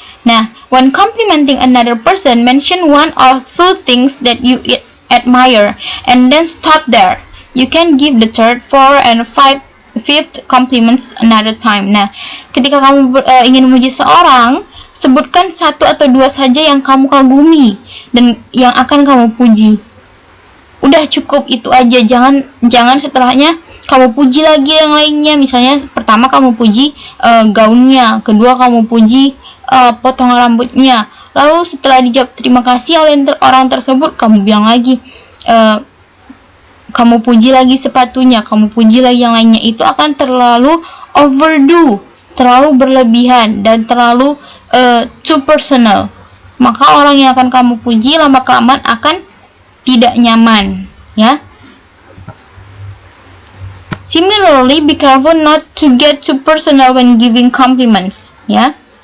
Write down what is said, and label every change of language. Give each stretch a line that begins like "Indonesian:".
English: Nah, when complimenting another person, mention one or two things that you admire and then stop there. You can give the third, fourth, and fifth compliments another time.
Indonesian: Nah, ketika kamu ingin memuji seorang, sebutkan satu atau dua saja yang kamu kagumi dan yang akan kamu puji. Udah cukup itu aja, jangan setelahnya kamu puji lagi yang lainnya. Misalnya pertama kamu puji gaunnya, kedua kamu puji potongan rambutnya, lalu setelah dijawab terima kasih oleh orang tersebut, kamu bilang lagi kamu puji lagi sepatunya, kamu puji lagi yang lainnya. Itu akan terlalu overdo, terlalu berlebihan, dan terlalu
English: too personal.
Indonesian: Maka orang yang akan kamu puji lama-kelamaan akan tidak nyaman, ya.
English: Similarly, be careful not to get too personal when giving compliments, ya.